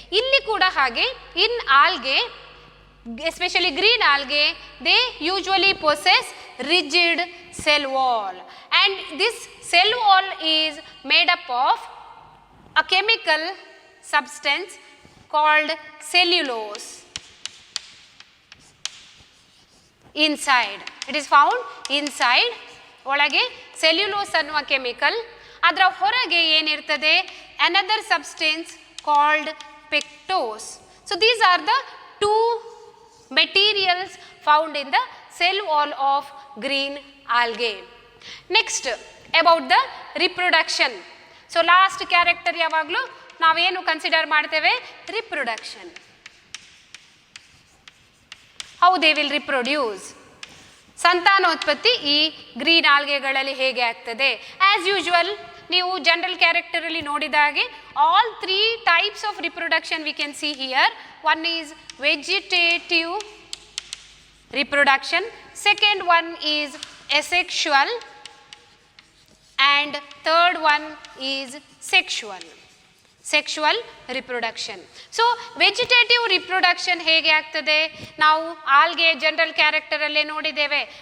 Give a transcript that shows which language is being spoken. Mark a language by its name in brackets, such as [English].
[Kannada] ಇಲ್ಲಿ ಕೂಡ ಹಾಗೆ [English] In algae, especially green algae, they usually possess rigid cell wall, and this cell wall is made up of a chemical substance called cellulose. Inside it is found inside, [Kannada] ಒಳಗೆ cellulose ಅನ್ನುವ chemical, ಅದರ ಹೊರಗೆ ಏನಿರ್ತದೆ [English] another substance called pectose. So these are the two materials found in the cell wall of green algae. Next about the reproduction. So last character [Kannada] ಯಾವಾಗಲೂ ನಾವೇನು consider ಮಾಡ್ತೇವೆ? Reproduction. [English] how they will reproduce, [Kannada] ಸಂತಾನೋತ್ಪತ್ತಿ ಈ green ಆಲ್ಗೆಗಳಲ್ಲಿ ಹೇಗೆ ಆಗ್ತದೆ? [English] as usual [Kannada] ನೀವು general ಕ್ಯಾರೆಕ್ಟರಲ್ಲಿ ನೋಡಿದ ಹಾಗೆ [English] All 3 types of reproduction we can see here. One is vegetative reproduction, second one is asexual, and third one is sexual reproduction. So vegetative reproduction [Kannada] ಹೇಗೆ ಆಗ್ತದೆ, ನಾವು ಆಲ್ಗೆ ಜನರಲ್ ಕ್ಯಾರೆಕ್ಟರ್ ಅಲ್ಲೇ ನೋಡಿದ್ದೇವೆ.